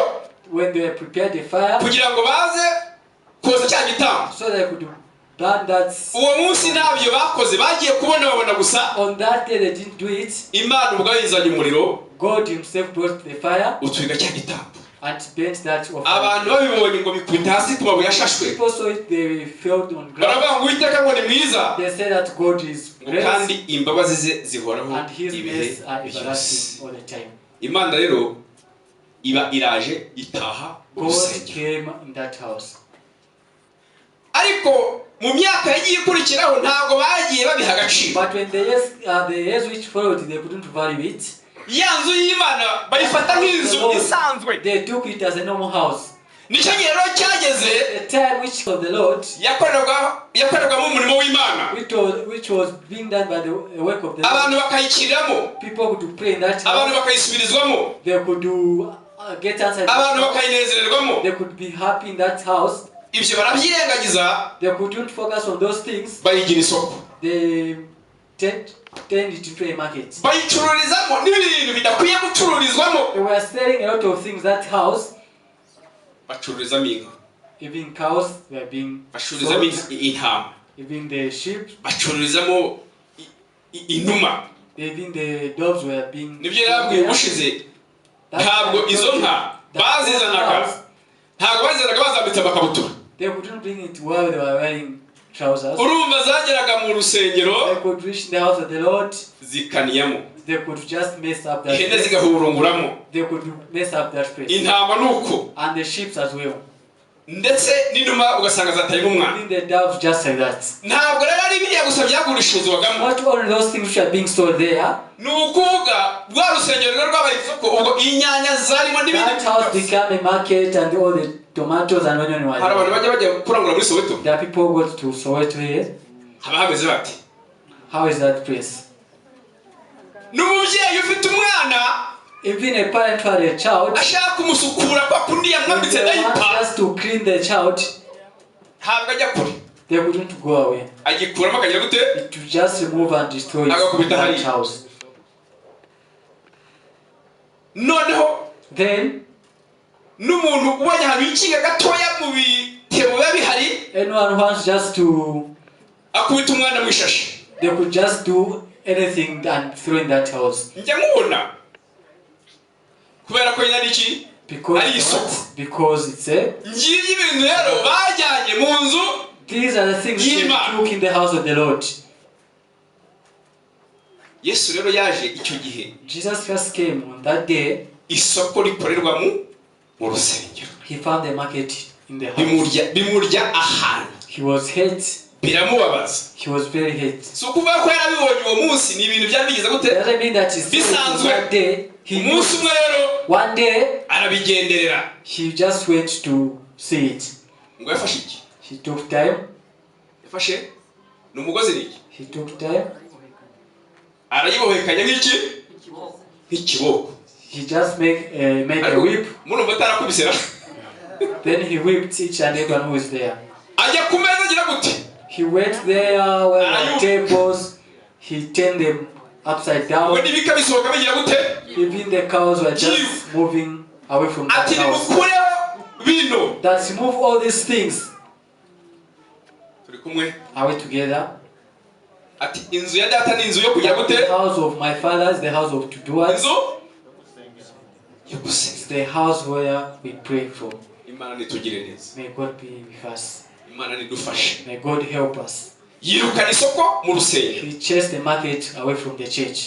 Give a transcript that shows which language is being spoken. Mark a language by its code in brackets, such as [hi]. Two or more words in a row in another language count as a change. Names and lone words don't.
[en] When they prepared the fire, [rw] kugira ngo baze koza cya gitambo. [en] so they could burn that. [rw] Uwo munsi ntabyo bakoze, bagiye kubona babona gusa [en] On that day they didn't do it. [rw] Imana ubwayo izanye umuriro [en] God himself brought the fire [rw] utwiga cya gitambo. [en] and burnt that offering. [rw] Abantu babibonye ngo bikubita hasi ku mabuye ashashwe, [en] People saw it, they fell on ground. [rw] baravuga ngo Uwiteka ngo ni mwiza, [en] They said that God is [rw] ngo [en] great [rw] kandi imbabazi ze zihoraho [en] and his [rw] ibihe [en] mercies are [rw] byose. [en] everlasting all the time. [rw] Imana rero iba iraje itaha [en] God [rw] urusengero. [en] came in that house. [rw] Ariko mu myaka yagiye ikurikiraho ntabwo bagiye babiha agaciro. [en] But when the years which followed, they couldn't value it. [rw] Ya nzu y'Imana bayifata nk'inzu isanzwe. [en] They took it as a normal house. [rw] Nicyo gihe rero cyageze [en] The time which of the Lord [rw] yakorerwamo umurimo w'Imana, [en] which was being done by the work of the Lord. [rw] abantu bakayikiriramo, [en] People could pray in that [rw] abantu [en] house. [rw] bakayisubirizwamo, [en] They could do get answered. [rw] abantu bakayinezererwamo. [en] They could be happy in that house. [rw] Ibyo barabyirengagiza, [en] They couldn't focus on those things. [rw] bayigira isoko, [en] They turned it into a market. [rw] bayicururizamo n'ibintu bidakwiye gucururizwamo. [en] They were selling a lot of things that house. [rw] Bacururizamo inka, [en] Even cows were being [rw] bacururizamo [en] sold. [rw] intama, [en] Even the sheep, [rw] bacururizamo inuma. [en] even the dogs were being [rw] Nibyo yarabwiye ubushize, ntabwo izo nka bazizanaga, ntabwo bazizanaga bazambitse amakabutura. [en] They couldn't bring it while they were wearing trousers. [rw] Urumva zageraga mu rusengero [en] They could reach the house of the Lord. [rw] zikaniyamo, [en] They could just mess up that [rw] ihene [en] place. [rw] zigahurunguramo, [en] They could mess up that place. [rw] intama nuko, [en] And the sheep as well. [rw] ndetse n'inuma ugasanga zatayemo umwana. [en] Even the doves just like that. [rw] Ntabwo rero ari biriya gusa byagurishirizwagamo, [en] Not only those things which are being sold there. [rw] ni ukuvuga rwa rusengero rero rwabaye isoko, ubwo inyanya zarimo n'ibindi. [en] That house became a market and all the tomatoes and onion were [rw] Hari abantu [en] there. [rw] bajya kurangura muri Soweto, [en] There are people who go to Soweto here. [rw] haba hameze bati. [en] How is that place? [rw] N'umubyeyi ufite umwana [en] Even a parent who had a child, [rw] ashaka kumusukura kwa kundi [en] if [rw] yamwambitse [en] they want [rw] dayipa, [en] just to clean the child, [rw] ntabwo ajya kure, [en] they couldn't go away. [rw] agikuramo akagira gute, [en] To just remove and destroy it [rw] Agakubita [en] that [rw] hariya. [en] house. [rw] noneho [en] Then, [rw] n'umuntu ubonye ahantu yikinga gatoya mu bitebo biba bihari, [en] anyone who wants just to, [rw] akubita umwana mu ishashi. [en] they could just do anything and throw in that house. [rw] Njya nkubona kubera ko nyine ari iki, ari isoko. [en] Because it's a, [rw] Ngiye ibintu rero bajyanye mu nzu. [en] these are the things they took in the house of the Lord. [rw] Yesu rero yaje icyo gihe [en] Jesus Christ came on that day. [rw] isoko rikorerwa mu rusengero, [en] He found the market in the house. [rw] bimurya ahantu, [en] He was hate. [rw] biramubabaza. [en] He was very hate. [rw] Si ukuvuga ko yarabibonye uwo munsi, ni ibintu byari bigeze gute. [en] Doesn't mean that he's [rw] Bisanzwe. [en] that day. He knew. [rw] Umunsi umwe rero [en] One day [rw] arabigenderera, [en] he just went to see it. [rw] ngo yafashe iki, [en] He took time. [rw] yafashe ni umugozi n'iki, [en] He took time. [rw] arayibohekanya nk'iki, nk'ikiboko. [en] He just made a whip. [rw] Murumva atarakubise ra, [en] Then he whipped each and everyone who is there. [rw] ajya ku meza agira gute, [en] He went there where there were tables. He turned them upside [rw] ngo [en] down. [rw] n'ibika bisohoka bigira gute, [en] Even the cows were just moving away from that [rw] ati [en] house. [rw] nimukureho bino. [en] That remove all these things. [rw] Turi kumwe, [en] Are we together? [rw] ati inzu ya data ni inzu yo kugira gute, [en] The house of my father is the house of to do us. [rw] inzu yo gusenga. [en] It's the house where we pray from. [rw] Imana nitugire neza, [en] May God be with us. [rw] Imana nidufashe. [en] May God help us. [rw] Yirukana isoko mu rusengero. [en] He chased the market away from the church.